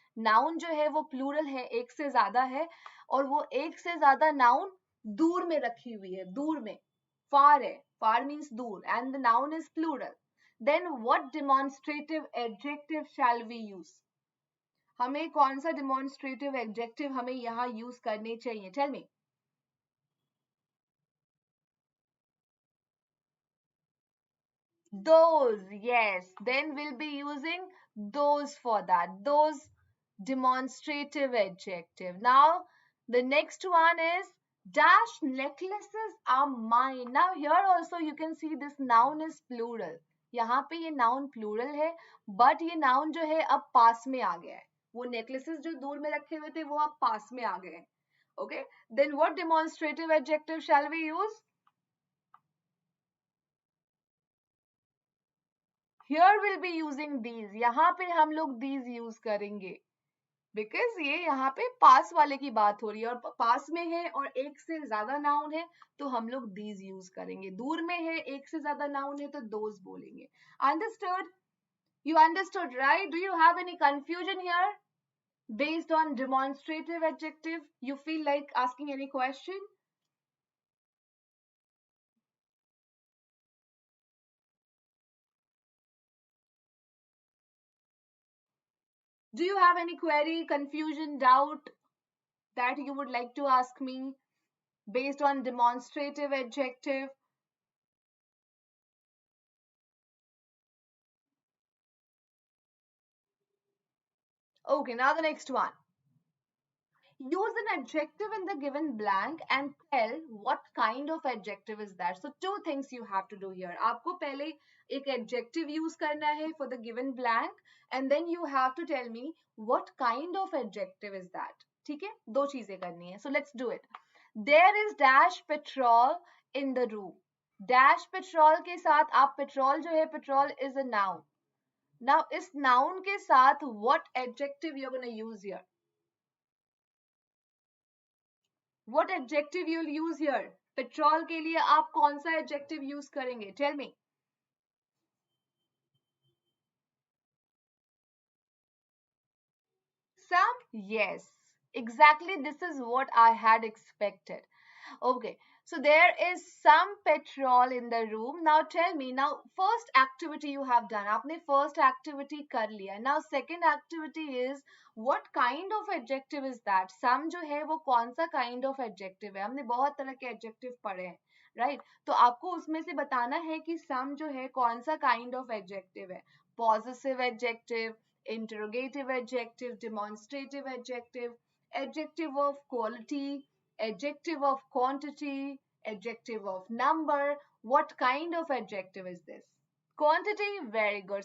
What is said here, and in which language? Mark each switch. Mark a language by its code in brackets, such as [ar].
[hi] Noun जो है वो plural है, एक से ज्यादा है और वो एक से ज्यादा noun दूर में रखी हुई है, दूर में. Far है. [en] Far means दूर and the noun is plural. Then what demonstrative adjective shall we use? [hi] हमें कौन सा डिमॉन्स्ट्रेटिव एडजेक्टिव हमें यहाँ यूज करने चाहिए? [en] Tell me. Those. Yes, then we'll be using those for that. Those demonstrative adjective. Now the next one is dash necklaces are mine. Now here also you can see this noun is plural. [hi] यहाँ पे ये noun plural है but ये noun जो है अब पास में आ गया है. वो necklaces जो दूर में रखे हुए थे वो अब पास में आ गए. [en] Okay, then what demonstrative adjective shall we use? Here will be using these, [hi] यहाँ पे हम लोग दीज यूज करेंगे बिकॉज ये यहाँ पे पास वाले की बात हो रही है और पास में है और एक से ज्यादा नाउन है तो हम लोग दीज यूज करेंगे, दूर में है एक से ज्यादा नाउन है तो दोज बोलेंगे। [en] Understood? You understood, right? Do you have any confusion here? Based on demonstrative adjective, you feel like asking any question? Do you have any query, confusion, doubt that you would like to ask me based on demonstrative adjective? Okay, now the next one. Use an adjective in the given blank and tell what kind of adjective is that. So two things you have to do here. [hi] आपको पहले एक adjective use करना है [en] for the given blank and then you have to tell me what kind of adjective is that. [hi] ठीक है, दो चीजें करनी है. [en] So let's do it. There is dash petrol in the room. Dash petrol [hi] के साथ आप petrol जो है, [en] petrol is a noun. Now [hi] इस noun के साथ [en] what adjective you're going to use here? What adjective you'll use here? [hi] Petrol के लिए आप कौन सा adjective use करेंगे? [en] Tell me. Some? Yes. Exactly, this is what I had expected. Okay, so there is some petrol in the room. Now tell me, now first activity you have done. [hi] आपने first activity कर लिया. [en] Now second activity is what kind of adjective is that? [hi] Some जो है वो कौन सा kind of adjective है? हमने बहुत तरह के adjective पढ़े हैं, right? तो आपको उसमें से बताना है कि some जो है कौन सा kind of adjective है? [en] Possessive adjective, interrogative adjective, demonstrative adjective, adjective of quality, adjective of quantity, adjective of number. What kind of adjective is this? Quantity, very good.